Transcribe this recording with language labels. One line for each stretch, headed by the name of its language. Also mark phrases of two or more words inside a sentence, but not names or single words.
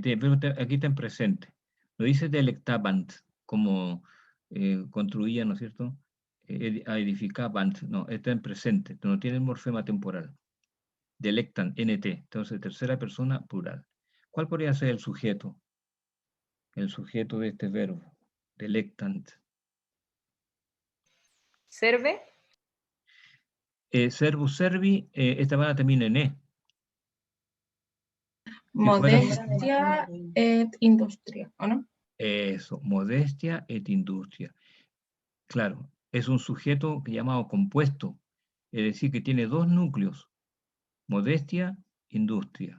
Spanish: Pero aquí está en presente. No dice delectabant, como construían, ¿no es cierto? Edificabant. No, está en presente. No tiene el morfema temporal.
Latin: Delectant, NT.
Spanish: Entonces, tercera persona, plural. ¿Cuál podría ser el sujeto? El sujeto de este verbo.
Latin: Delectant. ¿Serve? Servus servi,
Spanish: esta palabra termina en E.
Latin: Modestia et industria, ¿o no?
Spanish: Eso,
Latin: modestia et industria.
Spanish: Claro, es un sujeto llamado compuesto, es decir, que tiene dos núcleos, modestia, industria.